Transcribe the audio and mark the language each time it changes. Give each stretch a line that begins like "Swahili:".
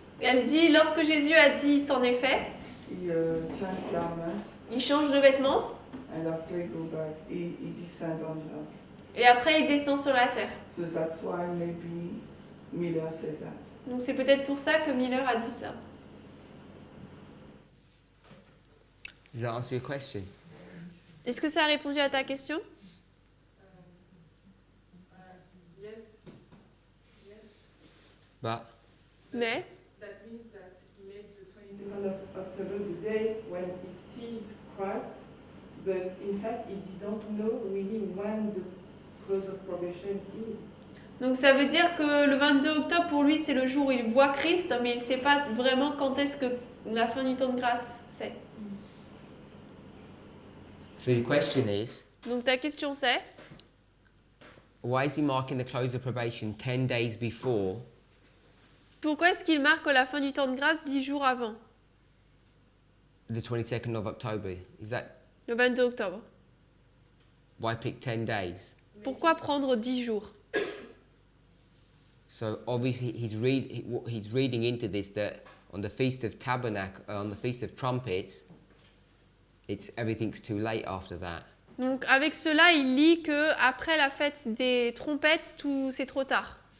French: Elle dit, lorsque Jésus a dit c'en est fait,
English: he changed garment,
French: il change de vêtements
English: and after he go back, he descend on earth.
French: et après il descend sur la terre.
English: So that's why maybe Miller says that.
French: Donc c'est peut-être pour ça que Miller a dit cela.
English: Does that answer your question?
French: Est-ce que ça a répondu à ta question?
English: Yes. But
French: Mais
English: That means that he made the 22nd of October the day when he sees Christ, but in fact he didn't know really when the close of probation is.
French: donc ça veut dire que le 22 octobre pour lui c'est le jour où il voit Christ, mais il ne sait pas vraiment quand est-ce que la fin du temps de grâce c'est.
English: so your question is,
French: Donc ta question c'est,
English: why is he marking the close of probation 10 days before
French: pourquoi est-ce qu'il marque la fin du temps de grâce 10 jours avant,
English: the 22nd of October? Is that
French: le 22 octobre?
English: why pick 10 days?
French: Pourquoi prendre 10 jours?
English: So obviously he's reading into this that on the Feast of Tabernacle, on the Feast of Trumpets, everything's too late after that.
French: Donc avec cela il lit que après la fête des trompettes tout c'est trop tard.